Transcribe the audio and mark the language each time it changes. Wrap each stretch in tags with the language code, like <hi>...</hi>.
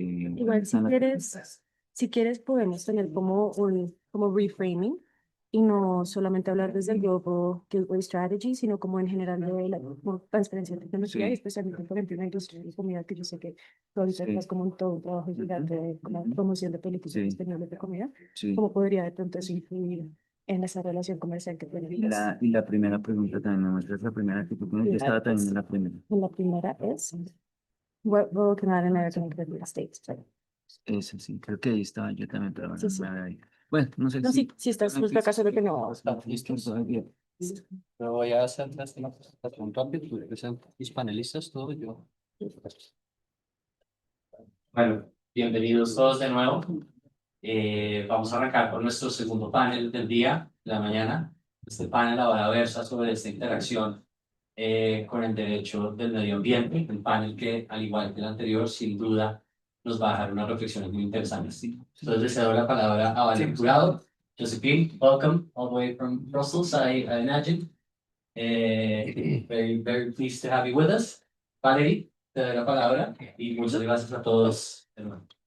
<es>Igual si quieres podemos tener como reframing y no solamente hablar desde el Global Gateway Strategy, sino como en general de la como transferencia de tecnología y especialmente por ejemplo en la industria de comida, que yo sé que tú ahorita estás como en todo un trabajo gigante de como promoción de políticas sostenibles de comida. ¿Cómo podría de pronto eso influir en esa relación comercial que tenemos? Y la primera pregunta también, ¿me muestras la primera que tú tienes? Yo estaba también en la primera.</es> <en>La primera es, what role can Latin American and Caribbean states play?</en> <es>Eso sí, creo que ahí estaba yo también, pero bueno, Sí, sí. me voy a ir. Bueno, no sé No, sí, si estás justo acá, solo que no. Listo, todo bien. Pero voy a hacer una presentación rápida, tú presentas mis panelistas, todo yo. Bueno, bienvenidos todos de nuevo. Vamos a arrancar con nuestro segundo panel del día, de la mañana. Este panel ahora versa sobre esta interacción con el derecho del medio ambiente, un panel que, al igual que el anterior, sin duda nos va a dejar unas reflexiones muy interesantes.</es> <en>Entonces, les cedo la palabra a Valeria Jurado. Josephine, welcome all the way from Brussels, I imagine. Very pleased to have you with us.</en> <es>Valerie, te doy la palabra y muchas gracias a todos de nuevo.</es>